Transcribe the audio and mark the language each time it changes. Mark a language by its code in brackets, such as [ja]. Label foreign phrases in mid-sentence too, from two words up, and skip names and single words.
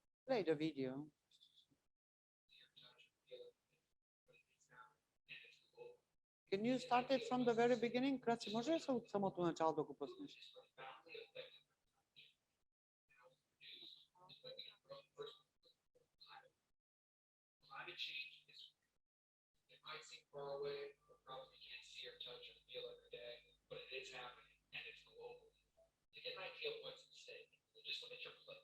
[en] Play the video. Can you start it from the very beginning? [bg] Краси, може ли се от самото начало да го пуснеш? [en] Climate change is, it might seem far away, a problem you can't see or touch or feel every day, but it is happening and it's global. To get an idea of what's at stake, just look at your plate.